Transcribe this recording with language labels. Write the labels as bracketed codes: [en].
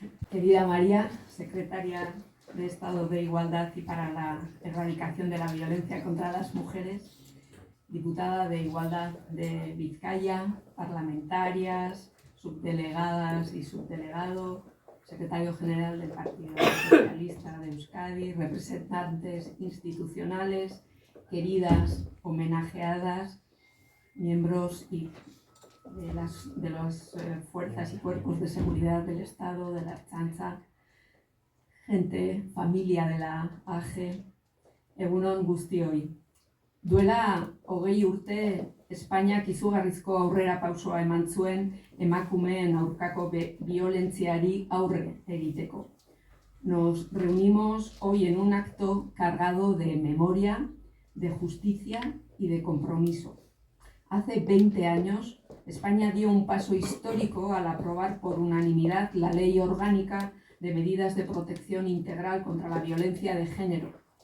[es] Querida María, secretaria de Estado de Igualdad y para la Erradicación de la Violencia contra las Mujeres, diputada de Igualdad de Vizcaya, parlamentarias, subdelegadas y subdelegado, secretario general del Partido Socialista de Euskadi, representantes institucionales, queridas homenajeadas, miembros de las fuerzas y cuerpos de seguridad del Estado, de la Ertzaintza, gente, familia de la AGE, [eu] egunon guztioi. Duela 20 urte Espainiak izugarrizko aurrera pausoa eman zuen emakumeen aurkako biolentziari aurre egiteko. [es] Nos reunimos hoy en un acto cargado de memoria, de justicia y de compromiso. Hace 20 años, España dio un paso histórico al aprobar por unanimidad la Ley Orgánica de Medidas de Protección Integral contra la Violencia de Género.